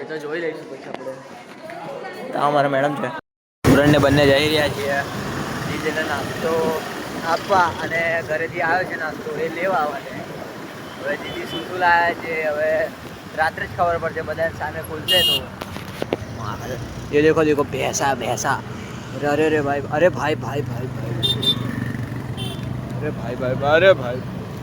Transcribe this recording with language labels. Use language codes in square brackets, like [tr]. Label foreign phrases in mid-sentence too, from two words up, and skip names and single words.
[gu] તો જોઈ લઈશું પછી આપણે. તો અમારા મેડમ છે. સ્ટુડન્ટને બંને જઈ રહ્યા છીએ દીદીને નાસ્તો આપવા, અને ઘરેથી આવ્યો છે નાસ્તો એ લેવા માટે. હવે દીદી શું શું લાવ્યા છે હવે રાત્રે જ ખબર પડશે. બધા સામે ખુલશે તો. [hi] ये देखो देखो भैंसा भैंसा. अरे अरे भाई, अरे भाई भाई भाई भाई, अरे भाई भाई, अरे भाई